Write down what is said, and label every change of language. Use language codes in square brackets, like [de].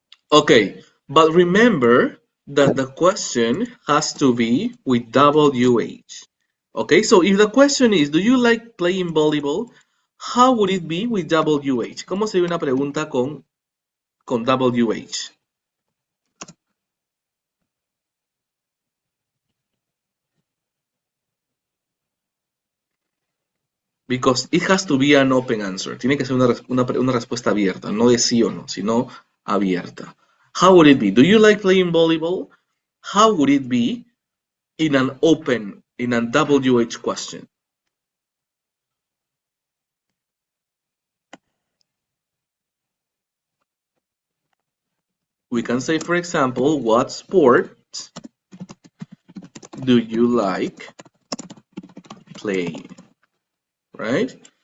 [en] Okay, but remember that the question has to be with WH. Okay, so if the question is, do you like playing volleyball? How would it be with WH? [es] ¿Cómo sería una pregunta con WH? [en] Because it has to be an open answer. [es] Tiene que ser una respuesta abierta, no de sí o no, sino abierta. [en] How would it be? Do you like playing volleyball? How would it be in a WH question? We can say, for example, what sport do you like playing? Right?